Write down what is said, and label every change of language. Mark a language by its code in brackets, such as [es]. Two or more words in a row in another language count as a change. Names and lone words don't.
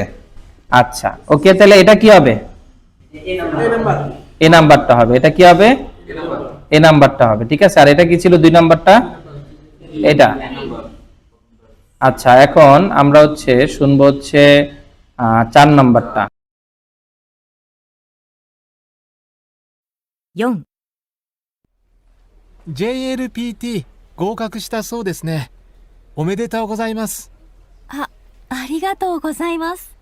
[bn] আচ্ছা ওকে, তাহলে এটা কি হবে, এ নাম্বারটা হবে, এটা কি হবে এ নাম্বারটা হবে, ঠিক আছে। আর এটা কি ছিল 2 নাম্বারটা, এটা। আচ্ছা এখন আমরা হচ্ছে শুনবো হচ্ছে 4 নাম্বারটা। 4 [ja] JLPT 合格したそうですね。おめでとうございます。ありがとうございます。